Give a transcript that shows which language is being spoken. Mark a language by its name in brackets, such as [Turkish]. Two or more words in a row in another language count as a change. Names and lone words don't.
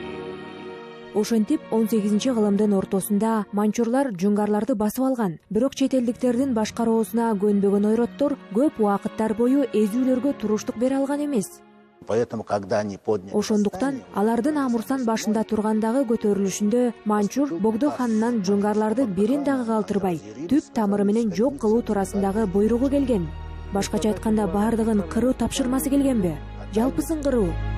[Kyrgyz] Ошентип 18 кылымдын ортосунда манчурлар жунгарларды басып алган. Бирок чет элдиктердин башкаруусуна көнбөгөн ойроттор көп убакыттар бою эзүүлөргө туруштук бере алган эмес. [Russian] Поэтому, когда они подняли [Kyrgyz] Ошондуктан алардын Амурсан башында тургандагы көтөрүлүшүндө манчур Богдо ханынан жунгарларды бирин дагы калтырбай, түп тамыры менен жок кылуу туурасындагы буйругу келген. Башкача айтканда бардыгын кыруу тапшырмасы келгенби? Жалпысын кыруу.